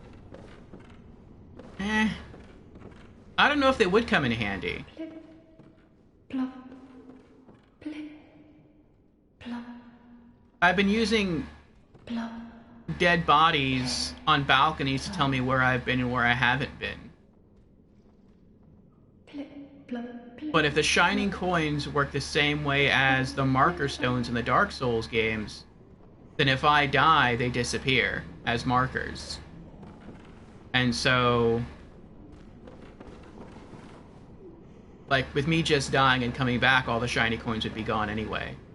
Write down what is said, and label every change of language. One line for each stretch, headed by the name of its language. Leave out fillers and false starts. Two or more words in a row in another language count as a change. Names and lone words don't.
English: I don't know if they would come in handy. Plip, plop, plip, plop, I've been using plop. dead bodies on balconies to tell me where I've been and where I haven't been. Plip, plop, plip. But if the shining coins work the same way as the marker stones in the Dark Souls games, then if I die, they disappear as markers. And so... like, with me just dying and coming back, all the shiny coins would be gone anyway.